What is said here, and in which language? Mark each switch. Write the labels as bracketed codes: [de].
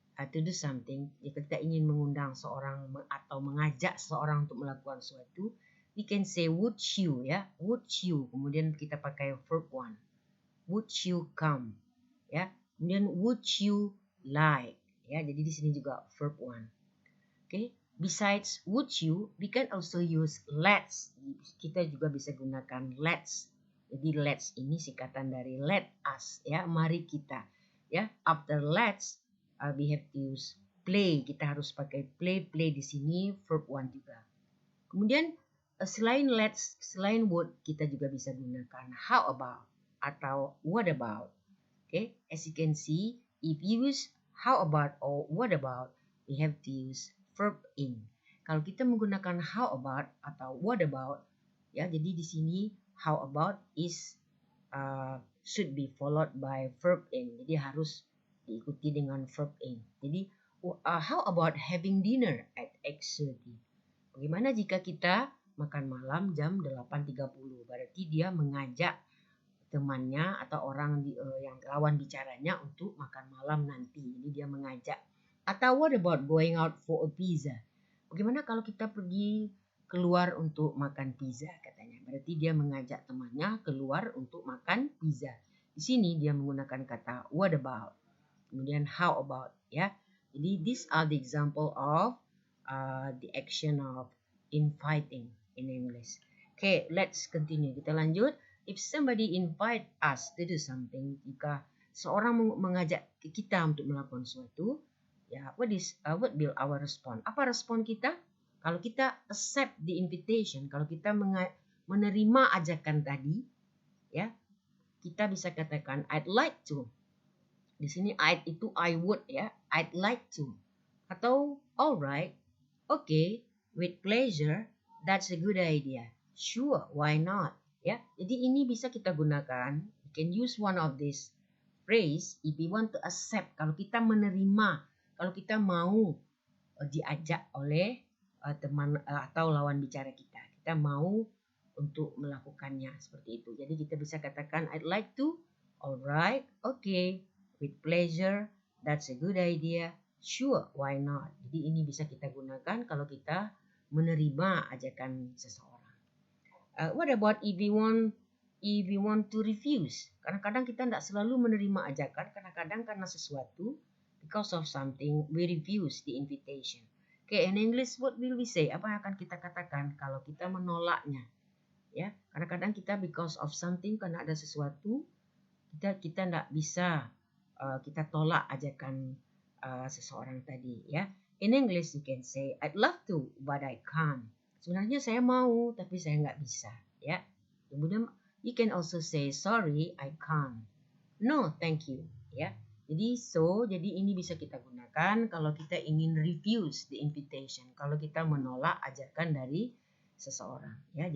[en] to do something, [id] jika kita ingin mengundang seorang atau mengajak seseorang untuk melakukan sesuatu, [en] we can say would you, [id] ya, [en] would you. [id] Kemudian kita pakai verb one, [en] would you come, [id] ya. Kemudian [en] would you like, [id] ya. Jadi di sini juga verb one. Okay. [en] Besides would you, we can also use let's. [id] Kita juga bisa gunakan let's. Jadi let's ini singkatan dari [en] let us, [id] ya, mari kita, ya. [en] After let's, we have to use play. [id] Kita harus pakai play. Play di sini verb one juga. Kemudian selain let's, selain would, kita juga bisa gunakan how about atau what about. [en] Okay, as you can see, if you use how about or what about, we have to use verb in. [id] Kalau kita menggunakan [en] how about atau what about, ya, jadi di sini how about is should be followed by verb in. [id] Jadi harus diikuti dengan verb in. Jadi [en] how about having dinner at X30? [id] Bagaimana jika kita makan malam jam 8.30? Berarti dia mengajak temannya atau orang yang lawan bicaranya untuk makan malam nanti. Ini dia mengajak. Atau [en] what about going out for a pizza? [id] Bagaimana kalau kita pergi keluar untuk makan pizza, katanya. Berarti dia mengajak temannya keluar untuk makan pizza. Di sini dia menggunakan kata what about. Kemudian how about, ya. Jadi [en] these are the example of the action of inviting in English. Okay, let's continue. [id] Kita lanjut. [en] If somebody invite us to do something, [id] jika seorang mengajak kita untuk melakukan sesuatu, [en] ya, what will our response? [id] Apa respon kita? Kalau kita [en] accept the invitation, [id] kalau kita menerima ajakan tadi, ya, kita bisa katakan [en] I'd like to. [id] Di sini I'd itu I would, ya. [en] I'd like to. Atau alright, okay, with pleasure, that's a good idea. Sure, why not? [id] Ya, jadi ini bisa kita gunakan. [en] You can use one of this phrase if we want to accept. [id] Kalau kita menerima, kalau kita mau diajak oleh teman atau lawan bicara kita, kita mau untuk melakukannya seperti itu. Jadi kita bisa katakan [en] I'd like to, alright, okay, with pleasure, that's a good idea, sure, why not. [id] Jadi ini bisa kita gunakan kalau kita menerima ajakan seseorang. [en] What about if we want to refuse? [id] Kadang-kadang kita tidak selalu menerima ajakan, kadang-kadang karena sesuatu, [en] because of something, we refuse the invitation. Okay, in English, what will we say? [id] Apa yang akan kita katakan kalau kita menolaknya? Ya, kadang-kadang kita [en] because of something, [id] karena ada sesuatu, kita tidak bisa, kita tolak ajakan seseorang tadi. [en] Ya, in English, you can say, I'd love to, but I can't. [id] Sebenarnya saya mau, tapi saya nggak bisa, ya. Kemudian [en] you can also say sorry, I can't. No, thank you, ya. [id] Jadi ini bisa kita gunakan kalau kita ingin [en] refuse the invitation, [id] kalau kita menolak ajakan dari seseorang, ya.